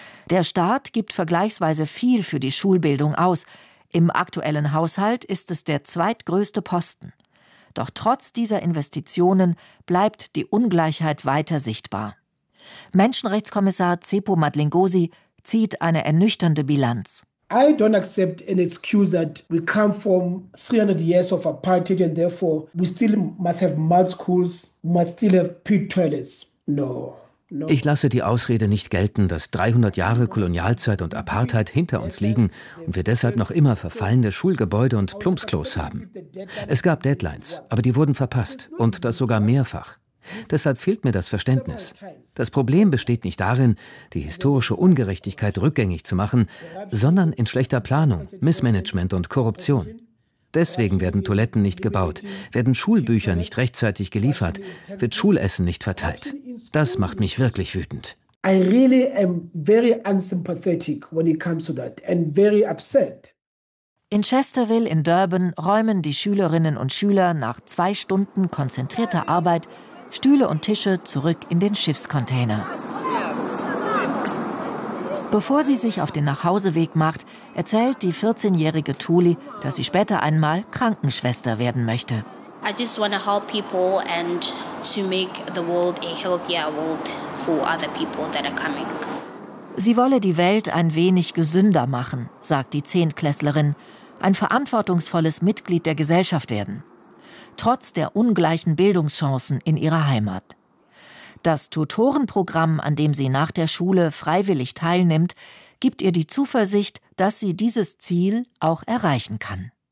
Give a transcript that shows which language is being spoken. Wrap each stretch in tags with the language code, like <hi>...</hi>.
<de>Der Staat gibt vergleichsweise viel für die Schulbildung aus. Im aktuellen Haushalt ist es der zweitgrößte Posten. Doch trotz dieser Investitionen bleibt die Ungleichheit weiter sichtbar. Menschenrechtskommissar Tsepo Madlingozi zieht eine ernüchternde Bilanz.</de> <en>I don't accept an excuse that we come from 300 years of apartheid and therefore we still must have mud schools, must still have pit toilets. No.</en> <de>Ich lasse die Ausrede nicht gelten, dass 300 Jahre Kolonialzeit und Apartheid hinter uns liegen und wir deshalb noch immer verfallene Schulgebäude und Plumpsklos haben. Es gab Deadlines, aber die wurden verpasst und das sogar mehrfach. Deshalb fehlt mir das Verständnis. Das Problem besteht nicht darin, die historische Ungerechtigkeit rückgängig zu machen, sondern in schlechter Planung, Missmanagement und Korruption. Deswegen werden Toiletten nicht gebaut, werden Schulbücher nicht rechtzeitig geliefert, wird Schulessen nicht verteilt. Das macht mich wirklich wütend.</de> <en>I really am very unsympathetic when it comes to that and very upset.</en> <de>In Chesterville in Durban räumen die Schülerinnen und Schüler nach 2 Stunden konzentrierter Arbeit Stühle und Tische zurück in den Schiffscontainer. Bevor sie sich auf den Nachhauseweg macht, erzählt die 14-jährige Tuli, dass sie später einmal Krankenschwester werden möchte.</de> <en>I just want to help people and to make the world a healthier world for other people that are coming.</en> <de>Sie wolle die Welt ein wenig gesünder machen, sagt die Zehntklässlerin, ein verantwortungsvolles Mitglied der Gesellschaft werden, trotz der ungleichen Bildungschancen in ihrer Heimat. Das Tutorenprogramm, an dem sie nach der Schule freiwillig teilnimmt, gibt ihr die Zuversicht, dass sie dieses Ziel auch erreichen kann.</de>